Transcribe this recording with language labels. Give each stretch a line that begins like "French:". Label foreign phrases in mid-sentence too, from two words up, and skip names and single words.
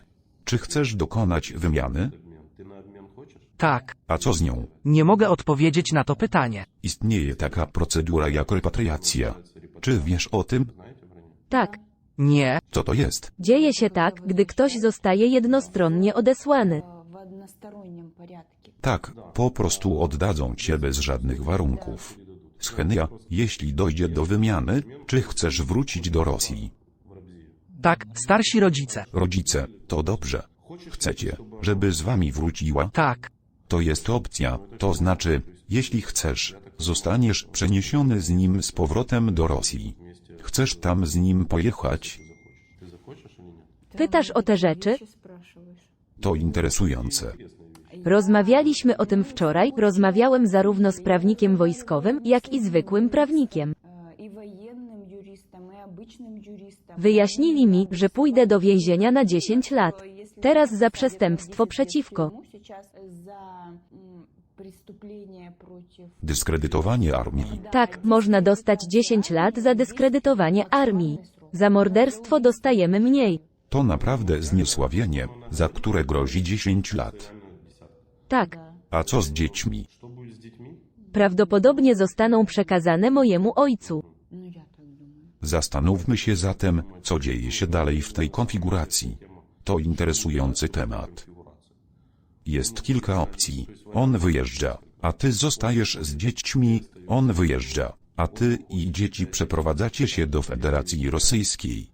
Polish: Czy chcesz dokonać wymiany? Tak. A co z nią? Nie mogę odpowiedzieć na to pytanie. Istnieje taka procedura jak repatriacja. Czy wiesz o tym? Tak. Nie, Co to jest? Dzieje się tak, gdy ktoś zostaje jednostronnie odesłany.
Russian: В одностороннем порядке.
Polish: Tak, po prostu oddadzą cię bez żadnych warunków. Schenia, jeśli dojdzie do wymiany, czy chcesz wrócić do Rosji? tak, starsi rodzice. Rodzice, to dobrze. Chcecie, żeby z wami wróciła? Tak, To jest opcja, to znaczy, jeśli chcesz, zostaniesz przeniesiony z nim z powrotem do Rosji. Chcesz tam z nim pojechać? Pytasz o te rzeczy? To interesujące. Rozmawialiśmy o tym wczoraj, rozmawiałem zarówno z prawnikiem wojskowym, jak i zwykłym prawnikiem.
Russian: И военным юристам, и обычным юристам.
Polish: Wyjaśnili mi, że pójdę do więzienia na 10 lat. Teraz za przestępstwo przeciwko.
Russian: Сейчас за преступление против...
Polish: Dyskredytowanie armii. Tak, można dostać 10 lat za dyskredytowanie armii. Za morderstwo dostajemy mniej. To naprawdę zniesławienie, za które grozi 10 lat. Tak, A co z dziećmi? prawdopodobnie zostaną przekazane mojemu ojcu.
Russian: Ну, я так думаю.
Polish: Zastanówmy się zatem, co dzieje się dalej w tej konfiguracji. To interesujący temat. Jest kilka opcji. On wyjeżdża, a ty zostajesz z dziećmi, on wyjeżdża, a ty i dzieci przeprowadzacie się do Federacji Rosyjskiej.